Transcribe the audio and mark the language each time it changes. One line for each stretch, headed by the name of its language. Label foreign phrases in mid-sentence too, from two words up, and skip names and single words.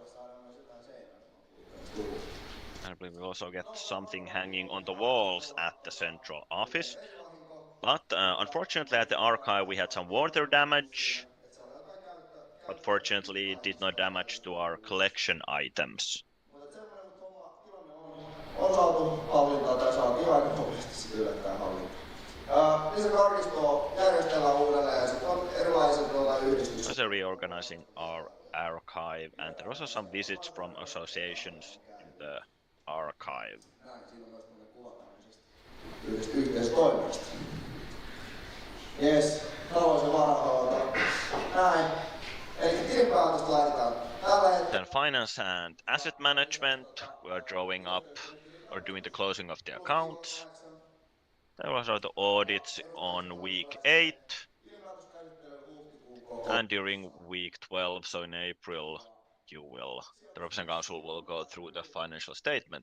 English: And we will also get something hanging on the walls at the central office. But unfortunately at the archive we had some water damage. But fortunately it did not damage to our collection items.
Finnish: On saatu hallintaan tai saatiin aika nopeasti sitten yllättäen hallintaan. Lisäkarkistoa järjestellään uudelleen ja sitten on erilaiset yhdistykset.
English: Also reorganizing our archive, and there are also some visits from associations in the archive.
Finnish: Näin, siinä on myös tämmöinen kuva tämmöisestä yhteistoiminnasta. Jes, talous- ja varainhoito. Näin. Eli tilinpäätöstä laitetaan tällä hetkellä.
English: Then finance and asset management, we are drawing up or doing the closing of the accounts. There was also the audits on week 8 and during week 12, so in April, the Representative Council will go through the financial statement.